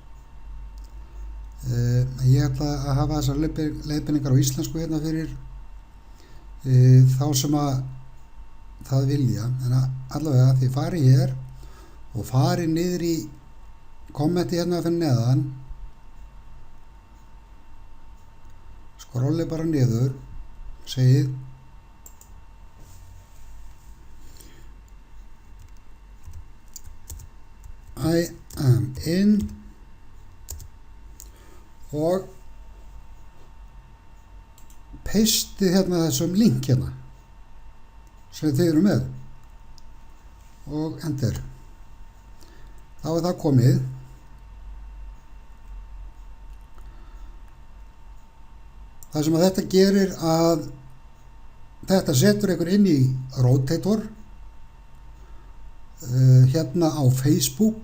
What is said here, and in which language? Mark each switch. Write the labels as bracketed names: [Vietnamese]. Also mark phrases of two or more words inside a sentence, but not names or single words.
[Icelandic] Ég ætla að hafa þessar leiðbeiningar á íslensku hérna fyrir þá sem að það vilja, en allavega þið farið hér og farið niður í kommenti hérna fyrir neðan, skrollið bara niður, segið [English] I am in [Icelandic] og pastið hérna þessum link hérna sem þið eru með og enter. Þá er það komið. Það sem að þetta gerir að þetta setur ykkur inn í Rotator hérna á Facebook.